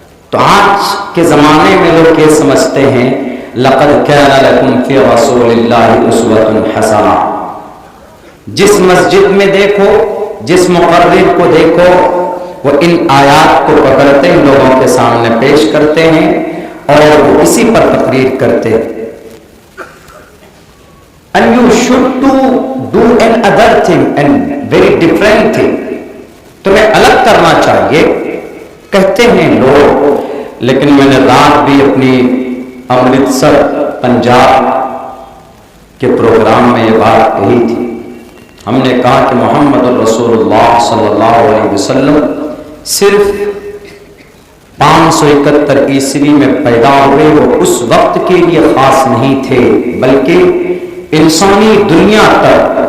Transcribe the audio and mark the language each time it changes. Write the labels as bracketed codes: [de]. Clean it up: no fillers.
[ur] تو آج کے زمانے میں لوگ یہ سمجھتے ہیں [ar] لَقَدْ كَانَ لَكُمْ فِي رَسُولِ اللَّهِ أُسْوَةٌ حَسَنَةٌ. [ur] جس مسجد میں دیکھو، جس مقرر کو دیکھو، وہ ان آیات کو پکڑتے ہیں، لوگوں کے سامنے پیش کرتے ہیں اور وہ اسی پر تقریر کرتے ہیں. [en] And you should do another thing and very different thing. [ur] تمہیں الگ کرنا چاہیے کہتے ہیں لوگ. لیکن میں نے رات بھی اپنی امرتسر پنجاب کے پروگرام میں یہ بات کہی تھی. ہم نے کہا کہ محمد رسول اللہ صلی اللہ علیہ وسلم صرف 571 عیسوی میں پیدا ہوئے، وہ اس وقت کے لیے خاص نہیں تھے، بلکہ انسانی دنیا تک.